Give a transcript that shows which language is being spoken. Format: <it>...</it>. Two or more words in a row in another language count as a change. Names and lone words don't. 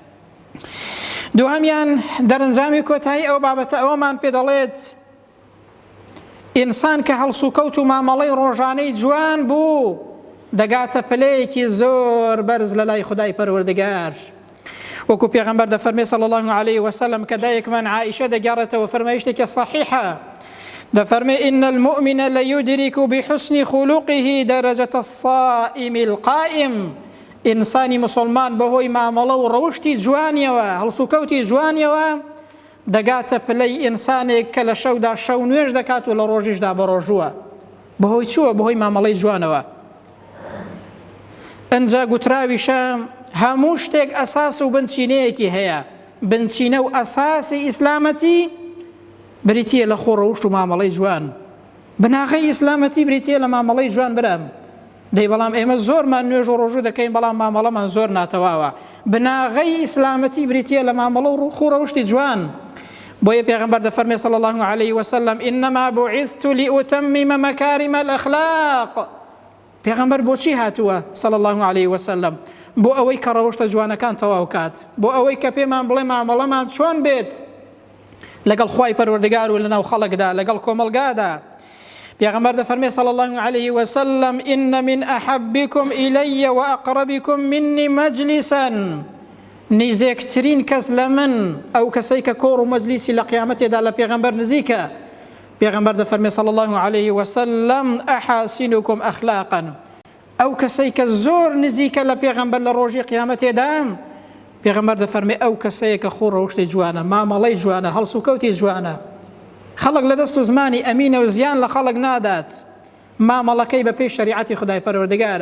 <ckb>دووهەمیان دەرەنجامی کۆتایی ئەو بابەتە ئەوەمان پێ دەڵێت ئینسان کە هەڵسوکەوت و مامەڵەی ڕۆژانەی جوان بوو دەگاتە پلەیەکی زۆر بەرز لە لای خودای پەروەردگار. وەکو پێغەمبەر دەفەرمێ</ckb> <ar>صلی الله عليه وسلم</ar> <ckb>کە دایکمان عائیشە دەگەڕێتەوە فەرمایشتێکی صحیحە، دەفەرمێ</ckb> <ar>إن المؤمن ليدرك بحسن خلقه درجة الصائم القائم.</ar> <ckb>ئینسانی مسلمان بەهۆی مامەڵە و ڕەوشتی جوانیەوە، هەڵسوکەوتی جوانیەوە دەگاتە پلەی ئینسانێک کە لە شەودا شەو نوێژ دەکات و لە ڕۆژیشدا بەڕۆژووە. بەهۆی چووە؟ بەهۆی مامەڵەی جوانەوە. ئەنجا گوتراویشە هەموو شتێک ئەساس و بنچینەیەکی هەیە. بنچینە و ئەساسی ئیسلامەتی بریتیە لە خۆڕەوشت و مامەڵەی جوان. بناغەی ئیسلامەتی بریتیە لە مامەڵەی جوان برام. دەی بەڵام ئێمە زۆرمان نوێژ و ڕۆژوو دەکەین بەڵام مامەڵەمان زۆر ناتەواوە. بناغەی ئیسلامەتی بریتیە لە مامەڵە و خۆڕەوشتی جوان. بۆیە پێغەمبەر دەفەرمێ</ckb> <ar>صلی الله عليه وسلم إنما بعثت لأتمم مكارم الأخلاق.</ar> <ckb>پێغەمبەر بۆچی هاتووە</ckb> <ar>صلی الله عليه وسلم؟</ar> <ckb>بۆ ئەوەی کە ڕەوشتە جوانەکان تەواو کات، بۆ ئەوەی کە پێمان بڵێ مامەڵەمان چۆن بێت لەگەڵ خوای پەروەردگار و لەناو خەڵکدا لەگەڵ کۆمەلگادا. پێغەمبەر دەفەرمێ</ckb> <ar>صلی الله عليه وسلم إن من أحبكم إلي وأقربكم مني مجلسا.</ar> <ckb>نزیکترین کەس لە من ئەو کەسەی کە کۆڕ و مەجلیسی لە قیامەتێدا لە پێغەمبەر نزیکە. پێغەمبەر دەفەرمێ</ckb> <ar>صلی الله عليه وسلم أحاسنكم أخلاقا.</ar> <ckb>ئەو کەسەی کە زۆر نزیکە لە پێغەمبەر لە ڕۆژی قیامەتێدا پێغەمبەر دەفەرمێ ئەو کەسەیە کە خۆڕەوشتی جوانە، مامەڵەی جوانە، هەڵسوکەوتی جوانە، خەڵک لە دەست و زمانی ئەمینە و زیان لە خەڵک نادات، مامەڵەکەی بە پێی شەریعەتی خودای پەروەردگارە.</ckb>